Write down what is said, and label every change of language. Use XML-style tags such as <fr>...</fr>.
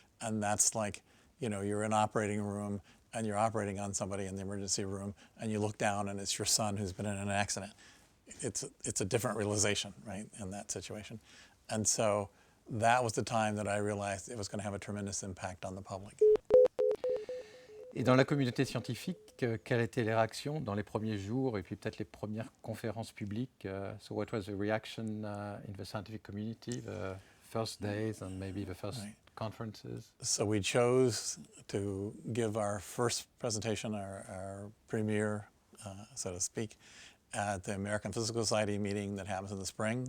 <en>And that's like, you're in an operating room and you're operating on somebody in the emergency room and you look down and it's your son who's been in an accident. It's a different realization, right, in that situation. And so that was the time that I realized it was going to have a tremendous impact on the public.</en> <fr>Et dans la communauté scientifique, quelles étaient les réactions dans les premiers jours et puis peut-être les premières conférences publiques?</fr> <en>So what was the reaction in the scientific community, the first days and maybe the first conferences? So we chose to give our first presentation, our premiere, so to speak, at the American Physical Society meeting that happens in the spring.</en>